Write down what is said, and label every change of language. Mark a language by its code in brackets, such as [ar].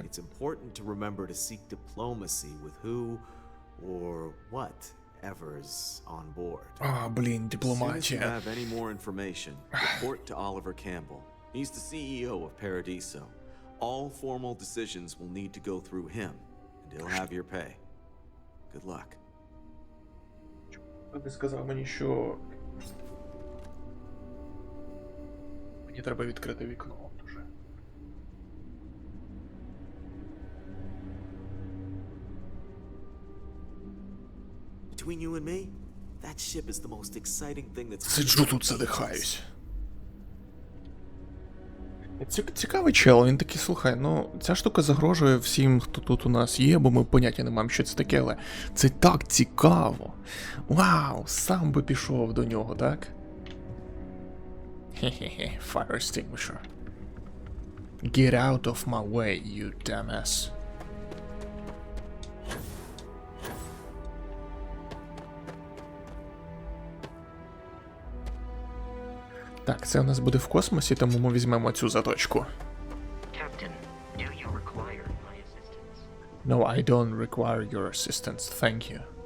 [en] It's important to remember to seek diplomacy with who or whatever's on board. [uk] А, блін, дипломатія. [en] As soon as you have any more information, report to Oliver Campbell. He's the CEO of Paradiso. All formal decisions will need to go through him, and he'll have your pay. Good luck. [uk] Ти сказав мені, що мені треба відкрити вікно дуже. [en] Between you and me, that ship is the most exciting thing that's... [uk] Сиджу тут, задихаюсь. Цікавий чел, він такий, слухай, ну, ця штука загрожує всім, хто тут у нас є, бо ми поняття не маємо, що це таке, але це так цікаво. Вау, сам би пішов до нього, так? [en] Хе-хе-хе, fire extinguisher. Get out of my way, you dumbass. [uk] Так, це у нас буде в космосі, тому ми візьмемо цю заточку. [en] Captain, do you require my assistance? No, I don't require your assistance, thank you.